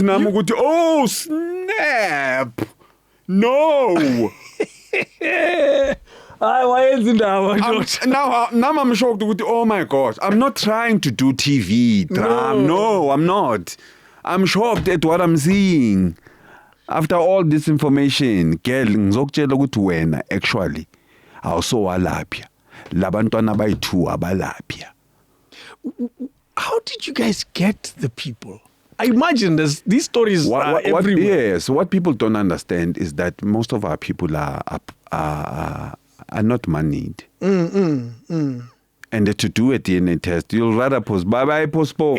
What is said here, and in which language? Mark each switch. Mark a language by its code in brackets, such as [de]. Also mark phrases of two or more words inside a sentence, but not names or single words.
[en] Oh, snap. No. Why is it now? Now I'm shocked. Oh my gosh. I'm not trying to do TV drama. No, I'm not. I'm shocked at what I'm seeing. After all this information, girl, [zu] ngizokutshela ukuthi wena actually awusowalapha. Labantwana bayi2 abalapha. [en] How did you guys get the people? I imagine these stories are everywhere. Yes, what people don't understand is that most of our people are not moneyed. And to do a DNA test, you'll rather postpone.